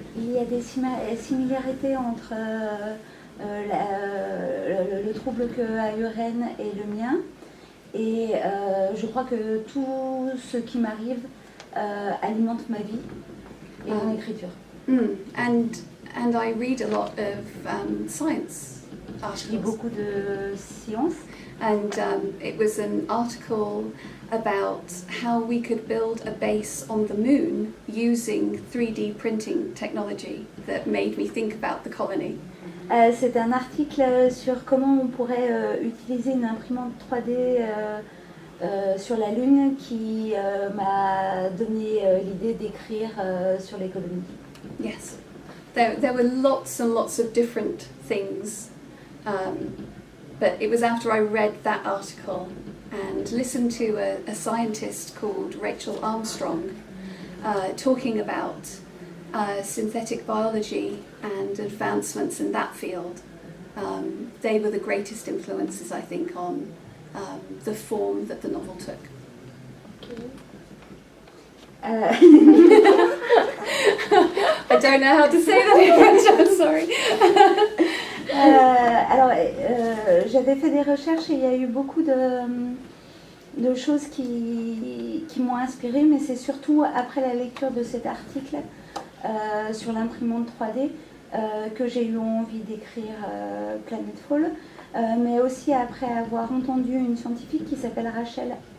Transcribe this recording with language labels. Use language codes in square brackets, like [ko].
[fr] Il y a des similarités entre le trouble que a eu Rennes et le mien, et je crois que tout ce qui m'arrive alimente ma vie et mon écriture. [en] And I read a lot of science [fr] Je lis [en] articles. [fr] beaucoup de sciences. [en] And it was an article about how we could build a base on the moon using 3D printing technology that made me think about the colony. [fr] C'est un article sur comment on pourrait utiliser une imprimante 3D sur la Lune qui m'a donné l'idée d'écrire sur les colonies. [en] Yes, there were lots and lots of different things, but it was after I read that article and listened to a scientist called Rachel Armstrong talking about synthetic biology and advancements in that field. They were the greatest influences, I think, on the form that the novel took. I don't know how to say that in French, I'm sorry. [fr] Alors, j'avais fait des recherches et il y a eu beaucoup de choses qui m'ont inspirée, mais c'est surtout après la lecture de cet article sur l'imprimante 3D que j'ai eu envie d'écrire Planetfall, mais aussi après avoir entendu une scientifique qui s'appelle Rachel